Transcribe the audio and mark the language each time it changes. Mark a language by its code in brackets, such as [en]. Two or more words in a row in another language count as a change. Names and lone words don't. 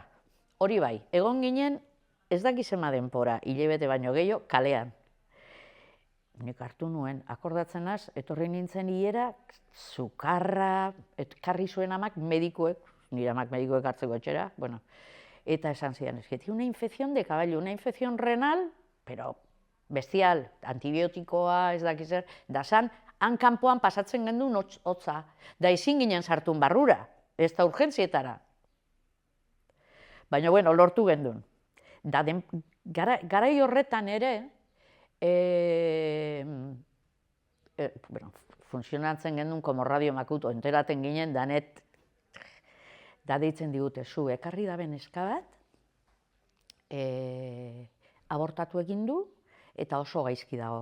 [eu] Hori bai, egon ginen, ez dakizema denpora, hilabete baino gehiago, kalean. Nik hartu nuen, akordatzen naz, etorri nintzen hilera, sukarra, ekarri zuen amak medikuek, nire amak medikuek hartzeko etxera, bueno, eta esan zidan, [es] es que tiene una infección de caballo, una infección renal, pero bestial, [eu] antibiotikoa, ez dakiz zer, da zan, han kanpoan pasatzen gendun hotza, da ezin ginen sartun barrura, ez da urgentzietara. Baina, bueno, lortu gendun. Da, garai horretan ere, bueno, funtzionatzen gendun [es] como radio makuto, [eu] enteraten ginen, danet, da deitzen digute, zu, ekarri da neska bat, abortatu egin du, eta oso gaizki dago.